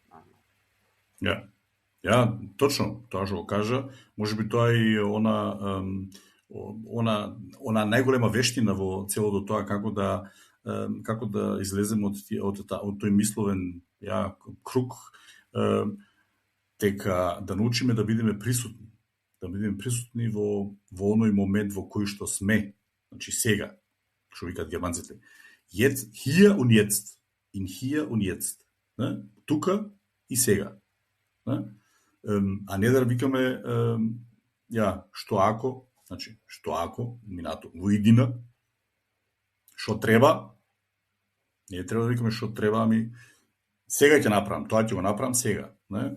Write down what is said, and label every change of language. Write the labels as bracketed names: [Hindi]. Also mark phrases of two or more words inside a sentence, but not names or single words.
[Macedonian] Точно, тоа што го кажа, можеби тоа и она најголема вештина во целото тоа како да излеземе од тој мисловен круг, дека да научиме да бидеме присутни. Да бидеме присутни во оној момент во кој што сме. Значи сега, што викаат германците. [German] Hier und jetzt. In hier und jetzt. [Macedonian] Тука и сега. А не да викаме што ако, значи, што ако, минато, во иднина, што треба, не треба да викаме што треба, ами сега ќе направам, тоа ќе го направам сега, не?